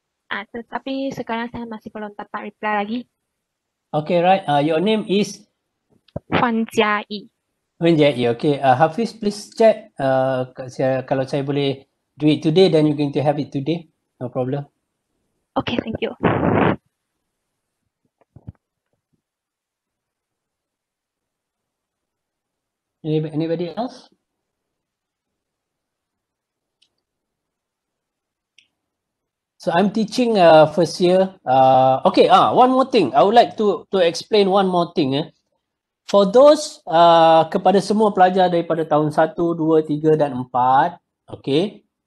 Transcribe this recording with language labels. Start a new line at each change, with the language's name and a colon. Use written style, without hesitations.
Malay: Tetapi sekarang saya masih belum dapat reply lagi.
English: Okay, right. Your name is? Huan Jiayi. Okay, Hafiz, please check
Malay: kalau saya boleh
English: do it today, then you're going to have it today. No problem. Okay, thank you. Anybody else? So I'm teaching first year. Okay, one more thing. I would like to explain one more thing. For those
Malay: kepada semua pelajar daripada tahun 1, 2, 3 dan 4, okay.